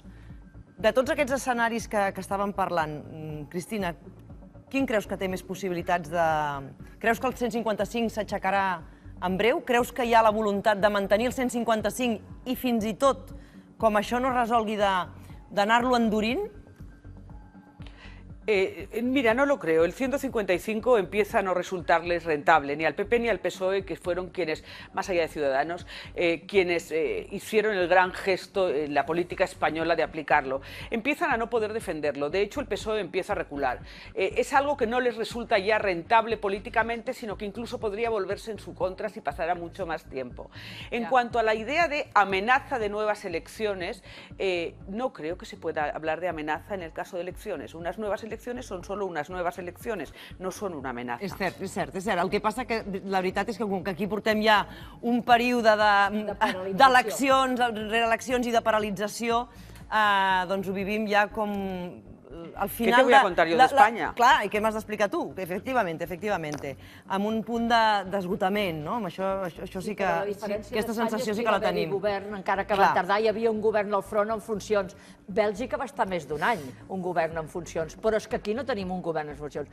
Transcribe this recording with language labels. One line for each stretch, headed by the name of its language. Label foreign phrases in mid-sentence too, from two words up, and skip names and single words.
Catalan: De tots aquests escenaris que estàvem parlant, Cristina, quin creus que té més possibilitats de... Creus que el 155 s'aixecarà en breu? Creus que hi ha la voluntat de mantenir el 155 i fins i tot, com això no es resolgui, d'anar-lo endurint?
Spanish: Mira, no lo creo. El 155 empieza a no resultarles rentable, ni al PP ni al PSOE, que fueron quienes, más allá de Ciudadanos, quienes hicieron el gran gesto en la política española de aplicarlo. Empiezan a no poder defenderlo. De hecho, el PSOE empieza a recular. Es algo que no les resulta ya rentable políticamente, sino que incluso podría volverse en su contra si pasara mucho más tiempo. En cuanto a la idea de amenaza de nuevas elecciones, no creo que se pueda hablar de amenaza en el caso de elecciones. Unas nuevas elecciones
Catalan: són solo unes noves eleccions, no són una amenaça. És cert, és cert, és cert. El que passa que la veritat és que com que aquí portem ja un període d'eleccions, reeleccions i de paralització, doncs ho vivim ja com al final...
Spanish: ¿Qué te voy a contar yo de España?
Catalan: Clar, i què m'has d'explicar tu? Efectivament, amb un punt d'esgotament, no? Això sí que... Aquesta sensació sí que la tenim. Govern, encara que va tardar, hi havia un govern al front en funcions. Bèlgica va estar més d'un any, un govern en funcions, però és que aquí no tenim un govern en funcions.